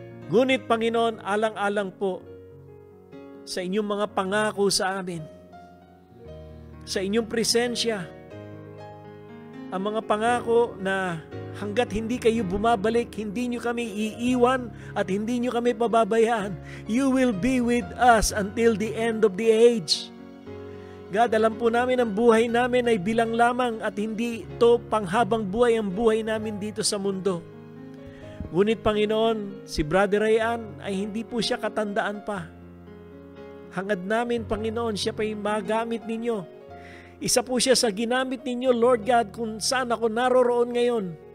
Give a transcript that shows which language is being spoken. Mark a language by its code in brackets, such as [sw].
[tl] Ngunit, Panginoon, alang-alang po sa inyong mga pangako sa amin, sa inyong presensya, ang mga pangako na hanggat hindi kayo bumabalik, hindi nyo kami iiwan at hindi nyo kami pababayaan. [en] You will be with us until the end of the age. [tl] God, alam po namin ang buhay namin ay bilang lamang at hindi to panghabang buhay ang buhay namin dito sa mundo. Ngunit Panginoon, si Brother Ryan ay hindi po siya katandaan pa. Hangad namin, Panginoon, siya pa'y magamit ninyo. Isa po siya sa ginamit ninyo, Lord God, kung saan ako naroroon ngayon.